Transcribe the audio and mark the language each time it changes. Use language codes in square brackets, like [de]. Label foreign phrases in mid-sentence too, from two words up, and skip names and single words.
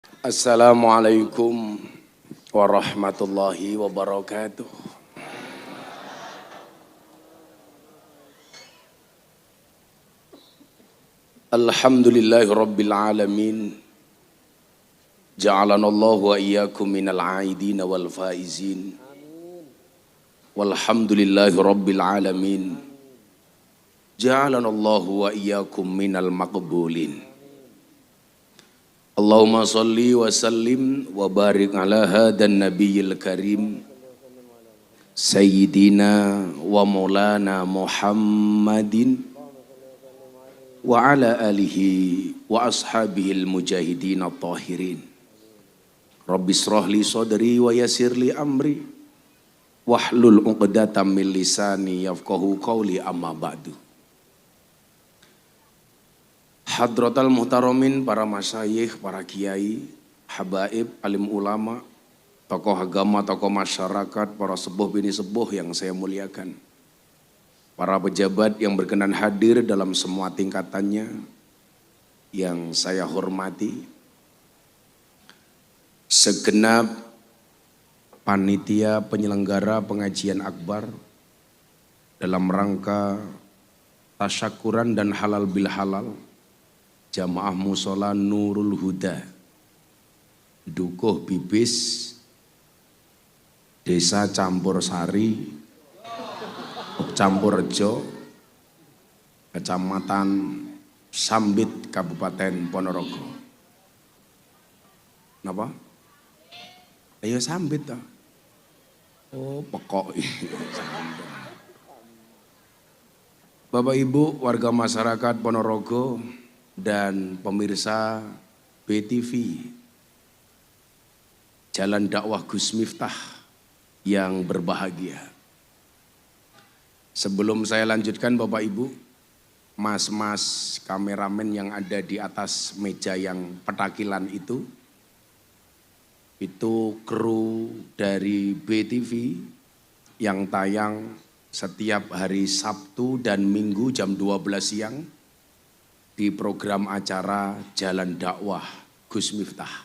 [ar] السلام عليكم ورحمة الله وبركاته. الحمد لله رب العالمين. جعلنا الله وإياكم من العائدين والفائزين. والحمد لله رب العالمين. جعلنا الله وإياكم من المقبولين. اللهم صل وسلم وبارك على هذا النبي الكريم سيدنا ومولانا محمد وعلى آله وأصحابه المجاهدين الطاهرين. رب اشرح لي صدري ويسر لي أمري واحلل عقدة من لساني يفقهوا قولي أما بعد. حضرات المحترمين, [id] para masyayikh, para kiai, habaib, alim ulama, tokoh agama, tokoh masyarakat, para sepuh bini sepuh yang saya muliakan, para pejabat yang berkenan hadir dalam semua tingkatannya yang saya hormati, segenap panitia penyelenggara pengajian akbar dalam rangka tasyakuran dan halal bil halal Jamaah Musola Nurul Huda Dukuh Bibis Desa Campur Sari Campur Rejo Kecamatan Sambit Kabupaten Ponorogo. [jv] Napa? Ayo Sambit toh. [id] Oh pokok. Bapak Ibu warga masyarakat Ponorogo dan pemirsa BTV Jalan Dakwah Gus Miftah yang berbahagia. Sebelum saya lanjutkan Bapak Ibu, mas-mas kameramen yang ada di atas meja yang petakilan itu kru dari BTV yang tayang setiap hari Sabtu dan Minggu jam 12 siang di program acara Jalan Dakwah Gus Miftah.